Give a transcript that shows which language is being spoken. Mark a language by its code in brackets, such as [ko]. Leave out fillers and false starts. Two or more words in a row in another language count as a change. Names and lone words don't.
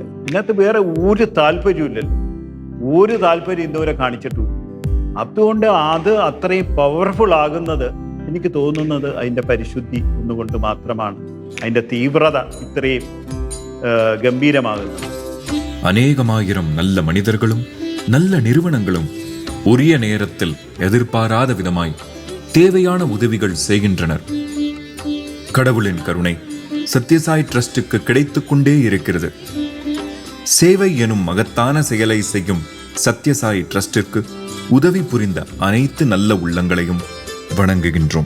[ml] ഇതിനകത്ത് വേറെ ഒരു താല്പര്യമില്ലല്ലോ, ഒരു താല്പര്യം ഇന്നുവരെ കാണിച്ചിട്ടില്ല. അതുകൊണ്ട് അത് അത്രയും പവർഫുൾ ആകുന്നത് എനിക്ക് തോന്നുന്നത് അതിൻ്റെ പരിശുദ്ധി ഒന്നുകൊണ്ട് മാത്രമാണ്. അതിൻ്റെ തീവ്രത ഇത്രയും ഗംഭീരമാകുന്നത്. [ta] அநேகமாயிரம் நல்ல மனிதர்களும் நல்ல நிறுவனங்களும் உரிய நேரத்தில் எதிர்பாராத விதமாய் தேவையான உதவிகள் செய்கின்றனர். கடவுளின் கருணை சத்யசாய் ட்ரஸ்டுக்கு கிடைத்து கொண்டே இருக்கிறது. சேவை எனும் மகத்தான செயலை செய்யும் சத்யசாய் ட்ரஸ்டிற்கு உதவி புரிந்த அனைத்து நல்ல உள்ளங்களையும் வணங்குகின்றோம்.